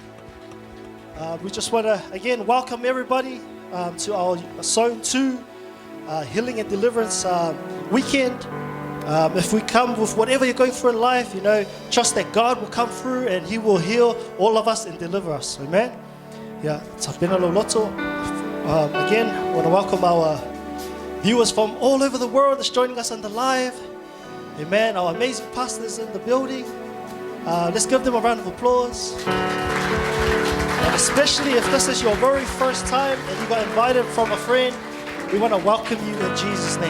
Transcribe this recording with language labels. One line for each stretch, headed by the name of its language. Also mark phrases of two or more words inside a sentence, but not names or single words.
English: We just want to again welcome everybody to our Zone 2 Healing and Deliverance weekend. If we come with whatever you're going through in life, you know, trust that God will come through and He will heal all of us and deliver us. Amen. Yeah,
Samoan: tapena lo loto.
English: Again, I want to welcome our viewers from all over the world that's joining us on the live. Amen. Our amazing pastors in the building. Let's give them a round of applause. And especially if this is your very first time and you got invited from a friend, we want to welcome you in Jesus' name.